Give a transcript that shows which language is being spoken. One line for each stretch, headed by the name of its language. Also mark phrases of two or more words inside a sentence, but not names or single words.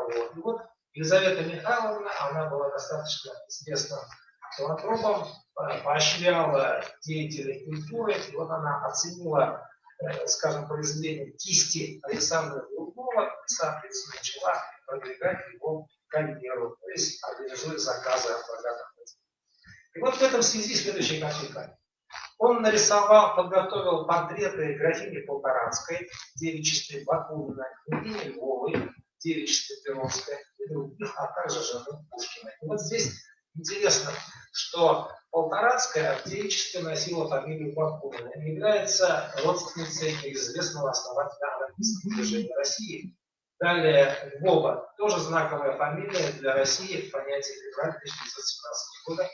Russian: И вот Елизавета Михайловна, она была достаточно известным филантропом, поощряла деятелей культуры, и вот она оценила, скажем, произведение кисти Александра Голубкова и, соответственно, начала продвигать его карьеру, то есть организуя заказы от богатых людей. И вот в этом связи следующая картинка. Он подготовил портреты графини Полторацкой, девичества Бакунина, княгини Львовой, девичества Перовской и других, а также жены Пушкина. И вот здесь интересно, что Полторацкая в девичестве носила фамилию Бакунина и является родственницей известного основателя анархистского движения России. Далее Львова, тоже знаковая фамилия для России в понятии февраля 1917 года.